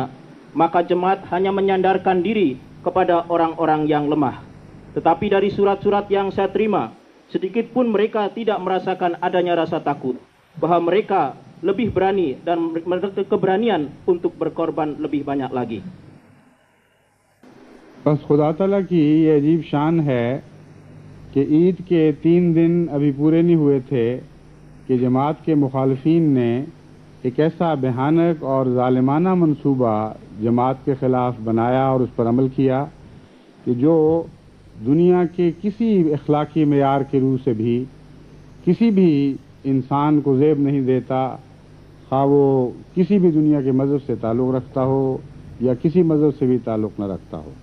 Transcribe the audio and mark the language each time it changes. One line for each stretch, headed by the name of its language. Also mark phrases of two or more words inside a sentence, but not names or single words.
Indonesian: Maka jemaat hanya menyandarkan diri kepada orang-orang yang lemah. Tetapi dari surat-surat yang saya terima, sedikit pun mereka tidak merasakan adanya rasa takut, bahwa mereka lebih berani dan memiliki keberanian untuk berkorban lebih banyak lagi.
Urdu: بس خدا تعالیٰ کی یہ عجیب شان ہے کہ عید کے 3 دن ابھی پورے نہیں ہوئے تھے کہ جماعت کے مخالفین نے ایک ایسا بھیانک اور ظالمانہ منصوبہ جماعت کے خلاف بنایا اور اس پر عمل کیا کہ جو دنیا کے کسی اخلاقی معیار کے رو سے بھی کسی بھی انسان کو زیب نہیں دیتا، خواہ وہ کسی بھی دنیا کے مذہب سے تعلق رکھتا ہو یا کسی مذہب سے بھی تعلق نہ رکھتا ہو.